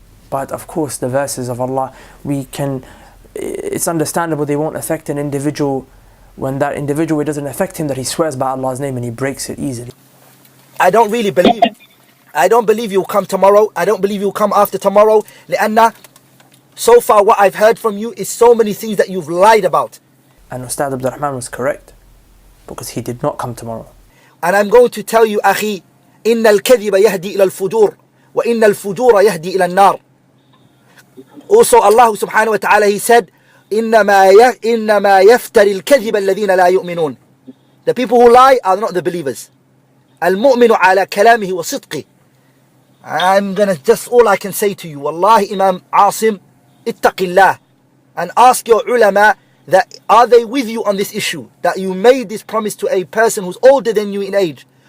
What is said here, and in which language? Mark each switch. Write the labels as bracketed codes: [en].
[en] But of course the verses of Allah, it's understandable they won't affect an individual when that individual, it doesn't affect him that he swears by Allah's name and he breaks it easily. I don't really believe. I don't believe you'll come tomorrow. I don't believe you'll come after tomorrow. [ar] لأن [en] so far what I've heard from you is so many things that you've lied about. And Ustad Abdul Rahman was correct, because he did not come tomorrow. And I'm going to tell you, أخي, [ar] إن الكذب يهدي إلى الفجور وإن الفجور يهدي إلى النار. [en] Also Allah subhanahu wa ta'ala, he said, [ar] إنما يفتري الكذب الذين لا يؤمنون. [en] The people who lie are not the believers. [ar] المؤمن على كلامه وصدقه. [en] I'm gonna, just all I can say to you, [ar] Wallahi Imam Asim, ittaqillah, [en] and ask your ulama that are they with you on this issue, that you made this promise to a person who's older than you in age.